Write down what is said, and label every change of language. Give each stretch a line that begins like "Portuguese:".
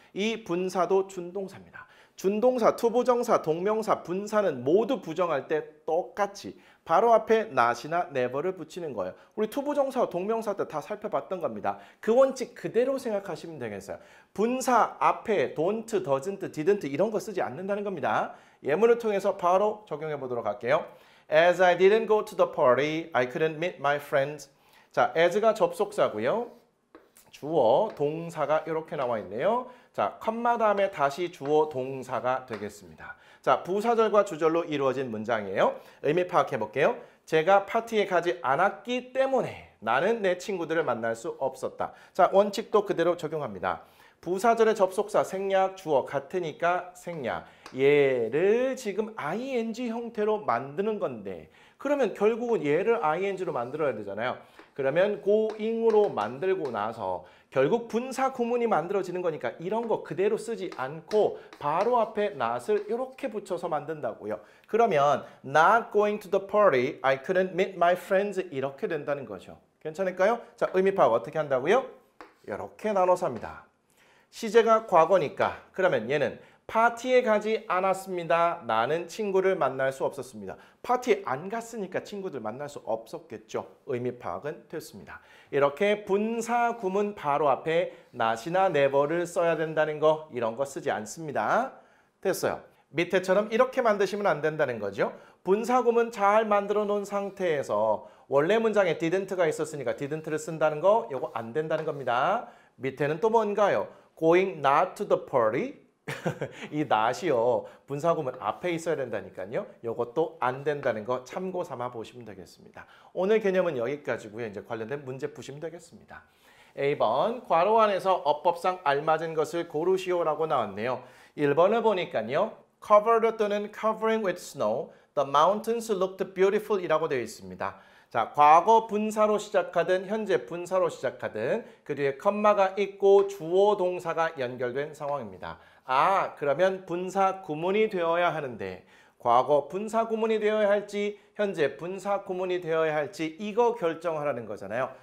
Korean: 이 분사도 준동사입니다. 준동사, 투부정사, 동명사, 분사는 모두 부정할 때 똑같이 바로 앞에 not이나 never를 붙이는 거예요. 우리 투부정사, 동명사 때 다 살펴봤던 겁니다. 그 원칙 그대로 생각하시면 되겠어요. 분사 앞에 don't, doesn't, didn't 이런 거 쓰지 않는다는 겁니다. 예문을 통해서 바로 적용해 보도록 할게요.
English: As I didn't go to the party, I couldn't meet my friends.
Korean: 자, as가 접속사고요. 주어, 동사가 이렇게 나와 있네요. 자, 컴마 다음에 다시 주어, 동사가 되겠습니다. 자, 부사절과 주절로 이루어진 문장이에요. 의미 파악해 볼게요. 제가 파티에 가지 않았기 때문에 나는 내 친구들을 만날 수 없었다. 자, 원칙도 그대로 적용합니다. 부사절의 접속사, 생략, 주어 같으니까 생략. 얘를 지금 ing 형태로 만드는 건데 그러면 결국은 얘를 ing로 만들어야 되잖아요. 그러면 going으로 만들고 나서 결국 분사 구문이 만들어지는 거니까 이런 거 그대로 쓰지 않고 바로 앞에 not을 이렇게 붙여서 만든다고요. 그러면
English: not going to the party, I couldn't meet my friends
Korean: 이렇게 된다는 거죠. 괜찮을까요? 자, 의미 파악 어떻게 한다고요? 이렇게 나눠서 합니다. 시제가 과거니까 그러면 얘는 파티에 가지 않았습니다. 나는 친구를 만날 수 없었습니다. 파티에 안 갔으니까 친구들 만날 수 없었겠죠. 의미 파악은 됐습니다. 이렇게 분사 구문 바로 앞에 not이나 never를 써야 된다는 거 이런 거 쓰지 않습니다. 됐어요. 밑에처럼 이렇게 만드시면 안 된다는 거죠. 분사 구문 잘 만들어 놓은 상태에서 원래 문장에 didn't가 있었으니까 didn't를 쓴다는 거 이거 안 된다는 겁니다. 밑에는 또 뭔가요?
English: Going not to the party.
Korean: 이 not이요. 분사구문 앞에 있어야 된다니까요. 이것도 안 된다는 거 참고 삼아 보시면 되겠습니다. 오늘 개념은 여기까지고요. 이제 관련된 문제 푸시면 되겠습니다. A번 괄호 안에서 어법상 알맞은 것을 고르시오라고 나왔네요. 1번을 보니까요.
English: Covered
Korean: 또는
English: covering with snow, the mountains looked beautiful
Korean: 이라고 되어 있습니다. 자, 과거 분사로 시작하든 현재 분사로 시작하든 그 뒤에 컴마가 있고 주어 동사가 연결된 상황입니다. 아, 그러면 분사 구문이 되어야 하는데 과거 분사 구문이 되어야 할지 현재 분사 구문이 되어야 할지 이거 결정하라는 거잖아요.